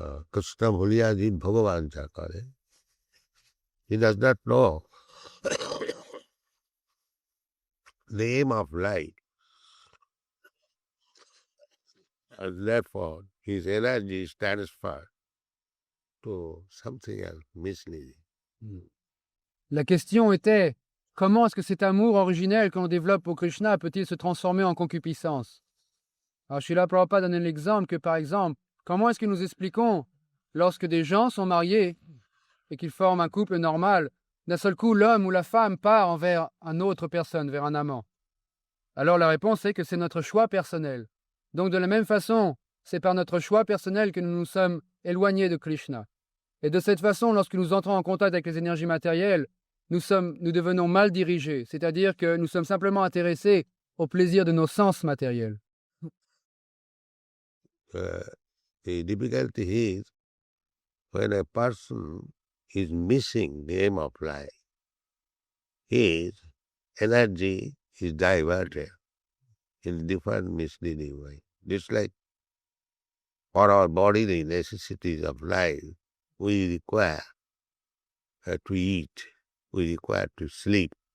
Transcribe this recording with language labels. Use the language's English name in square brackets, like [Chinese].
[Bangla] Krishna bhuliya jin Bhagavan cha kare. [English] He does not know the aim of life. And therefore, his energy is transferred to something else, misleading. [French] La question était, comment est-ce que cet amour originel que l'on développe pour Krishna peut-il se transformer en concupiscence? Alors Srila Prabhupada donne l'exemple que, par exemple, comment est-ce que nous expliquons lorsque des gens sont mariés et qu'ils forment un couple normal, d'un seul coup, l'homme ou la femme part vers une autre personne, vers un amant? Alors la réponse est que c'est notre choix personnel. Donc de la même façon, c'est par notre choix personnel que nous nous sommes éloignés de Krishna. Et de cette façon, lorsque nous entrons en contact avec les énergies matérielles, nous devenons mal dirigés, c'est-à-dire que nous sommes simplement intéressés au plaisir de nos sens matériels. [English] The difficulty is when a person is missing the aim of life, his energy is diverted in different misleading ways. Just like for our body, the necessities of life, we require to eat, we require to sleep,